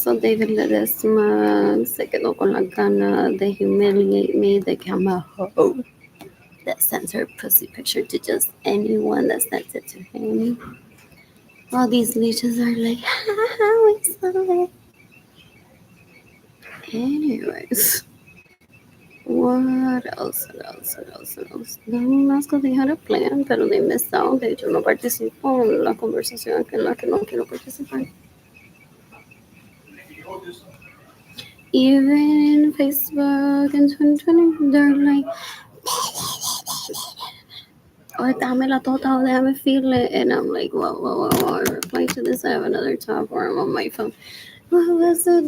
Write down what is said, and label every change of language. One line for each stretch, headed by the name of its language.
English: So David Ledesma
Spanish: se quedó con la gana de
English: humiliate me, de que I'm a hoe that sends her pussy picture to just anyone that sends it to him. All these leeches are like, haha, we saw it. Anyways, what else? What else? What else? What else? Damasco, they had a plan, pero they missed out.
Spanish: De hecho, no participó en la conversación en la que no quiero participar.
English: Even in Facebook in 2020, they're like, oh,
Spanish: dámela total, déjame
English: feel it. And I'm like, whoa, I reply to this. I have another tab where I'm on my phone. What was it?